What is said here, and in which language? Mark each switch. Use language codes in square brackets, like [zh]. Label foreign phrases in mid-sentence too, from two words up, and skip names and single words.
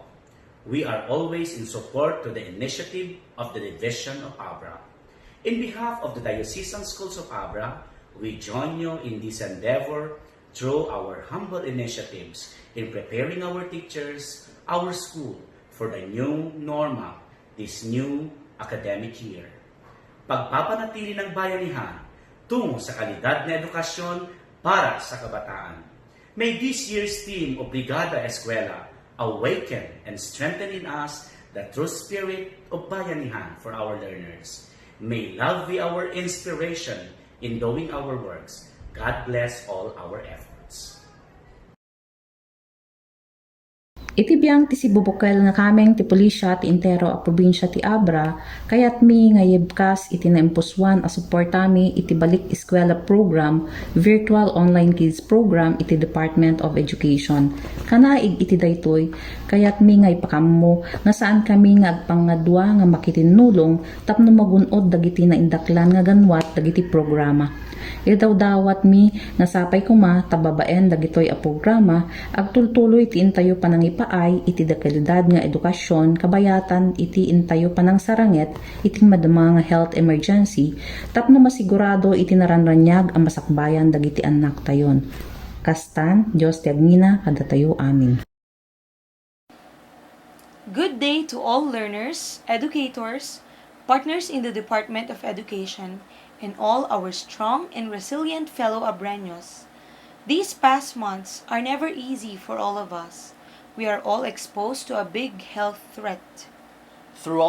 [en] We are always in support to the initiative of the Division of Abra. In behalf of the Diocesan Schools of Abra, we join you in this endeavor through our humble initiatives in preparing our teachers, our school, for the new normal, this new academic year. [tl] Pagpapanatili ng bayanihan tungo sa kalidad na edukasyon para sa kabataan. [en] May this year's theme of Brigada Eskwela awaken and strengthen in us the true spirit of bayanihan for our learners. May love be our inspiration in doing our works. God bless all our efforts. [ilo] Iti biyang ti sibubukal nga kameng ti pulisya ti intero a probinsya ti Abra, kayat mi nga yebkas iti naimpuswan a suportami iti balik eskwela program, virtual online kids program iti Department of Education. Kanaig iti daytoy, kayat mi nga ipakammo nga saan kami nga agpangadwa nga makitinulong tapno magunod dagiti na indaklan nga ganwat dagiti programa. Idawdawat mi nga sapay kuma tababaen dagitoy a programa agtultuloy ti intayo panang ipaay iti da kalidad nga edukasyon kabayatan iti intayo panang saranget iti madama nga [en] health emergency [ilo] tapno masigurado iti naranranyag ang masakbayan dagiti anak tayon. Kastan, Diyos ti agmina kada tayo amin. [en] Good day to all learners, educators, partners in the Department of Education, and all our strong and resilient fellow Abreños. These past months are never easy for all of us. We are all exposed to a big health threat.